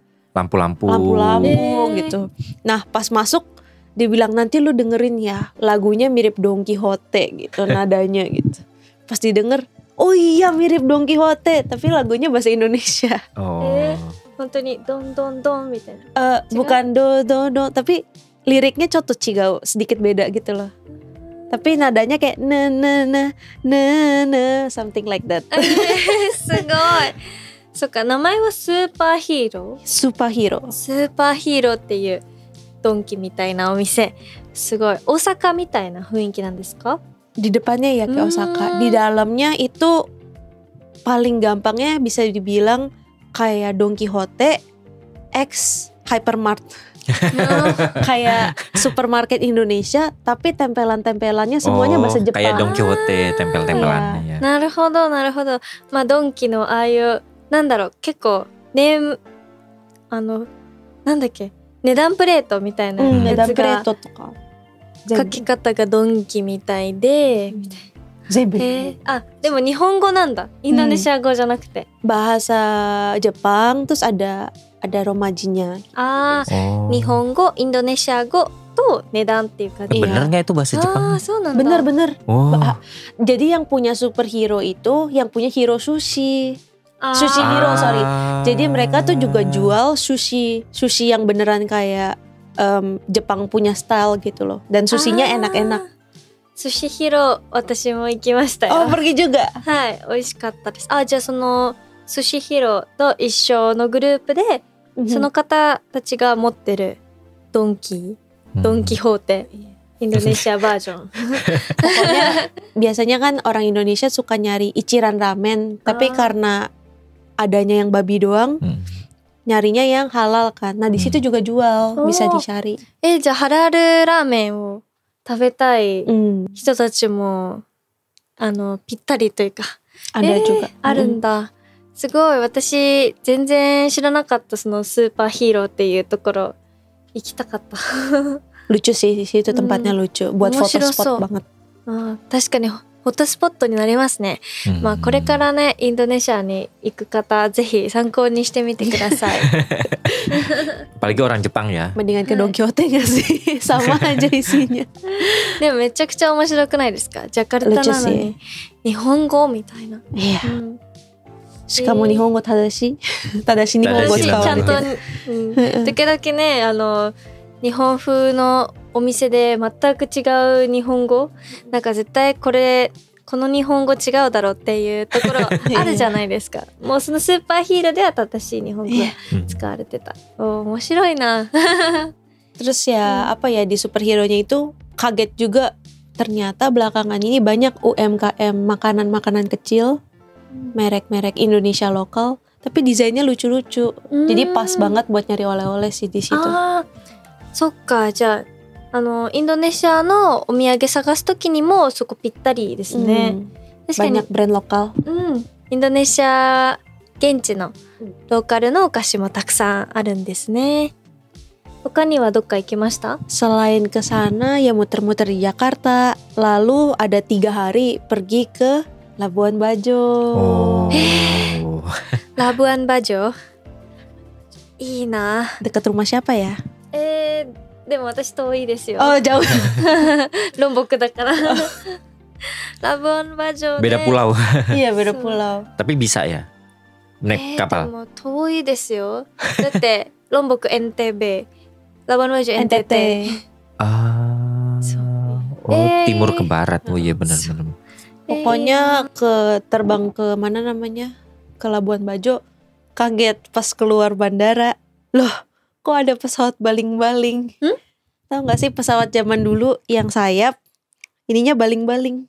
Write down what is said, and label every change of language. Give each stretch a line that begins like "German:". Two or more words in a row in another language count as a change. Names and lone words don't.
Indonesian: Lampu-lampu. gitu. Nah, pas masuk dia bilang, "Nanti lu dengerin ya, lagunya mirip Don Quixote gitu, nadanya gitu." Pas didengar, oh iya mirip Don Quixote, tapi lagunya bahasa Indonesia. Oh.
Japanese: 本当にドンドンドンみたいな。
Indonesian: Bukan do, tapi liriknya cocok cigau, sedikit beda gitu loh. Tapi nadanya kayak na
English: something like that.
Japanese: すごい。そっか、名前はスーパーヒーロー。 Superhero. スーパーヒーローっていうドンキみたいなお店。すごい。大阪みたいな雰囲気なんですか？
Indonesian: Di depannya ya kayak Osaka. Di dalamnya itu paling gampangnya bisa dibilang kayak Don Quixote X Hypermart. Kayak supermarket Indonesia, tapi tempelan-tempelannya semuanya bahasa Jepang. Kayak Don Quixote tempel-tempelannya ya.
Japanese: なるほどなるほど。まあドンキのああいうなんだろう、結構なんだっけ、値段プレートみたいな値段やつがプレートとか書き方がドンキみたいで、全部あ、でも日本語なんだ。インドネシア語じゃなくて。
Indonesian: bahasa Jepang, terus ada romajinya.
Japanese: ああ、 Oh. 日本語、インドネシア語と値段っていう感じ。
Indonesian: Bener nggak itu bahasa
Japanese: あ
Indonesian: Jepang?
Japanese: あ、そうなんだ。
Indonesian: Bener-bener. Oh. Jadi yang punya superhero itu yang punya hero sushi.
Japanese: あー
Indonesian: Sushi hero, sorry. Ah. Jadi mereka tuh juga jual sushi yang beneran kayak Jepang punya style gitu loh. Dan sushinya enak-enak.
Japanese: 寿司ヒロ、私も行きましたよ。
Indonesian: Oh, pergi juga.
Japanese: はい、美味しかったです。あ、じゃあその寿司ヒロと一緒のグループで、その方たちが持ってるドンキホーテ、インドネシアバージョン。
Indonesian: Pokoknya biasanya kan orang Indonesia suka nyari Ichiran ramen, tapi karena adanya yang babi doang, nyarinya yang halal kan. Nah, di situ juga jual, bisa dicari.
Japanese: じゃあハラルラーメンを食べたい人たちもぴったりというか、
Indonesian: Ada juga.
Japanese: あるんだ。すごい、私全然知らなかったそのスーパーヒーローっていうところ行きたかった。
Indonesian: Lucu sih di situ, tempatnya lucu. Buat foto spot banget.
Japanese: 確かにフォトスポットになりますね。まあこれからね、インドネシアに行く方、ぜひ参考にしてみてください。
Indonesian: Apalagi orang Jepang ya. Mendingan ke Don Quixote gak sih? Sama aja isinya.
Japanese: でもめちゃくちゃ面白くないですか？ジャカルタなのに日本語みたいな。
Indonesian: Iya.
Japanese: しかも日本語正しい。正しい日本語ちゃんと、使われてる。時々ね、日本風のお店で全く違う日本語、なんか絶対この日本語違うだろうっていうところあるじゃないですか。もうそのスーパーヒーローでは正しい日本語が使われてた。面白いな。
Indonesian: Terus ya apa ya, di superhero-nya itu kaget juga, ternyata belakangan ini banyak UMKM makanan-makanan kecil, merek-merek Indonesia lokal, tapi desainnya lucu-lucu. Jadi pas banget buat nyari oleh-oleh sih di situ.
Japanese: そっか、じゃあインドネシアのお土産探すときにもそこぴったりですね。確かに
Indonesian: Banyak brand lokal.
Japanese: インドネシア現地のローカルのお菓子もたくさんあるんですね。他にはどっか行きました？
Indonesian: Selain ke sana ya muter-muter di Jakarta, lalu ada 3 hari pergi ke Labuan Bajo. Oh.
Japanese: ラブアンバジョ、いいな。
Indonesian: Dekat rumah siapa ya?
Japanese: でも私遠いですよ。
Indonesian: Oh, jauh.
Japanese: ロンボクだから。ラブアンバジョね。
Indonesian: Beda pulau. Iya, beda pulau. Tapi bisa ya naik
Japanese: で
Indonesian: kapal.
Japanese: も遠いですよ。だってロンボク NTB、 ラブアンバジョ NTT。
Indonesian: Ah. Oh, timur ke barat. Oh iya benar-benar. Pokoknya terbang ke mana namanya? Ke Labuan Bajo. Kaget pas keluar bandara. Loh, kok ada pesawat baling-baling? Tahu gak sih pesawat zaman dulu yang sayap ininya baling-baling?